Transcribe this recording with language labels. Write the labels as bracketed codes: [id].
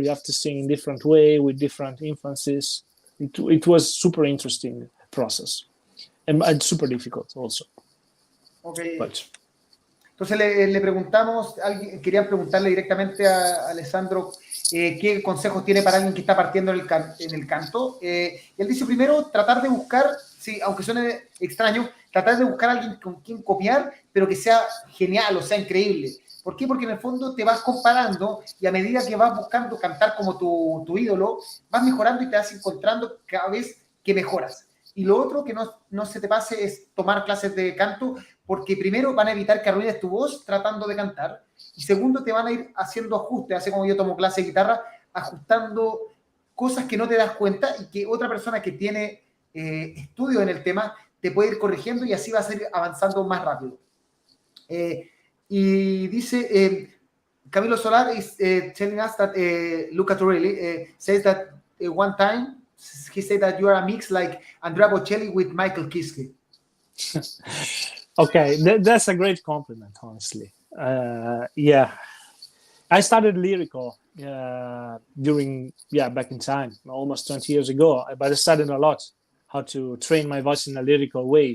[en] You have to sing in different way with different influences. It was super interesting process and super difficult also. Okay. But, [es] entonces le preguntamos, querían preguntarle directamente a Alessandro qué consejos tiene para alguien que está partiendo en el canto. Él dice primero tratar de buscar, sí, aunque suene extraño, tratar de buscar a alguien con quien copiar, pero que sea genial o sea increíble. ¿Por qué? Porque en el fondo te vas comparando y a medida que vas buscando cantar como tu ídolo, vas mejorando y te vas encontrando cada vez que mejoras. Y lo otro que no se te pase es tomar clases de canto, porque primero van a evitar que arruines tu voz tratando de cantar, y segundo te van a ir haciendo ajustes, así como yo tomo clase de guitarra, ajustando cosas que no te das cuenta y que otra persona que tiene estudio en el tema te puede ir corrigiendo y así vas a ir avanzando más rápido. Y dice, [en] Camilo Solar is telling us that Luca Turilli says that one time he said that you are a mix like Andrea Bocelli with Michael Kiske. Okay, that's a great compliment, honestly. Yeah, I started lyrical back in time, almost 20 years ago, but I studied a lot how to train my voice in a lyrical way.